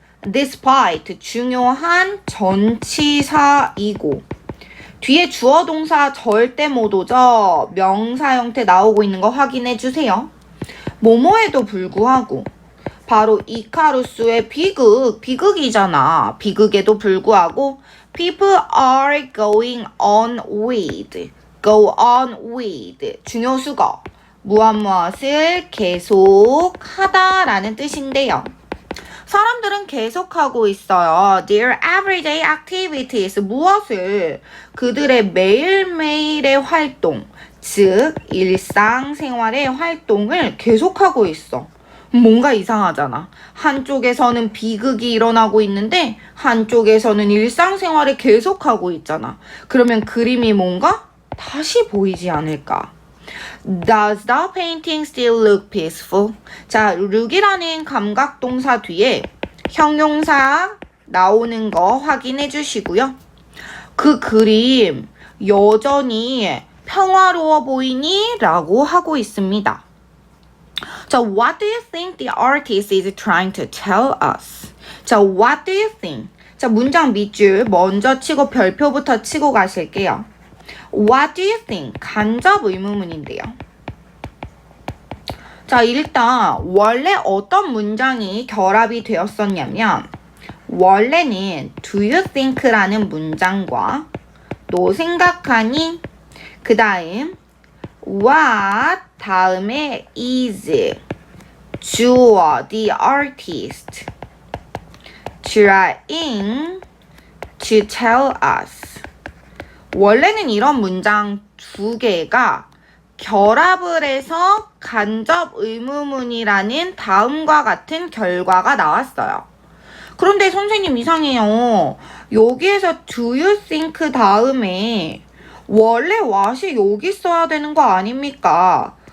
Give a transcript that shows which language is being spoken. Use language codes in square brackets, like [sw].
[ko] despite 중요한 전치사이고 뒤에 주어 동사 절대 못 오죠. 명사 형태 나오고 있는 거 확인해 주세요. 뭐뭐에도 불구하고 바로 이카루스의 비극이잖아. 비극에도 불구하고 [en] people are going on with, [ko] go on with 중요수거 무엇을 계속하다라는 뜻인데요. 사람들은 계속하고 있어요. [en] Their everyday activities, [ko] 무엇을? 그들의 매일매일의 활동, 즉 일상생활의 활동을 계속하고 있어. 뭔가 이상하잖아. 한쪽에서는 비극이 일어나고 있는데 한쪽에서는 일상생활을 계속하고 있잖아. 그러면 그림이 뭔가 다시 보이지 않을까? [en] Does the painting still look peaceful? [ko] 자, look이라는 감각동사 뒤에 형용사 나오는 거 확인해 주시고요. 그 그림 여전히 평화로워 보이니? 라고 하고 있습니다. [en] 자, what do you think the artist is trying to tell us? 자, what do you think? [ko] 자, 문장 밑줄 먼저 치고 별표부터 치고 가실게요. [en] What do you think? [ko] 간접 의문문인데요. 자, 일단 원래 어떤 문장이 결합이 되었었냐면 원래는 [en] do you think [ko] 라는 문장과 너 생각하니? 그 다음 [en] what 다음에 is 주어 the artist trying to tell us. [ko] 원래는 이런 문장 두 개가 결합을 해서 간접 의문문이라는 다음과 같은 결과가 나왔어요. 그런데 선생님 이상해요. 여기에서 [en] do you think [ko] 다음에 원래 what이 여기 써야 되는 거 아닙니까?